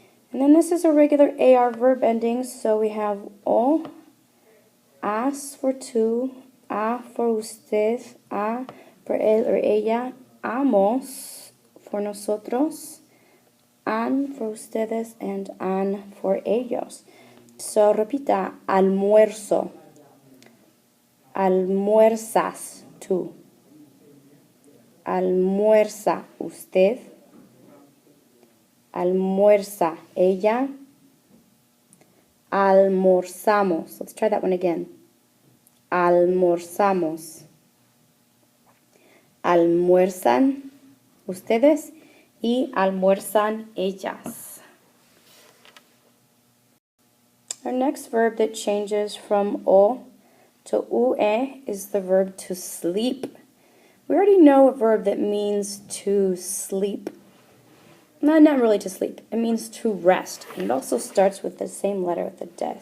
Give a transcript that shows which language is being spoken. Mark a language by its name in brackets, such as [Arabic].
[English] And then this is a regular AR verb ending, so we have O, as for two, a for usted, a for él or ella, amos for nosotros, an for ustedes, and an for ellos. [Spanish] So repita, almuerzo, almuerzas tú, almuerza usted, almuerza ella, almorzamos. [English] Let's try that one again. [Spanish] Almorzamos. Almuerzan ustedes y almuerzan ellas. [English] Our next verb that changes from O to UE is the verb to sleep. We already know a verb that means to sleep. No, not really to sleep. It means to rest. And it also starts with the same letter with the de.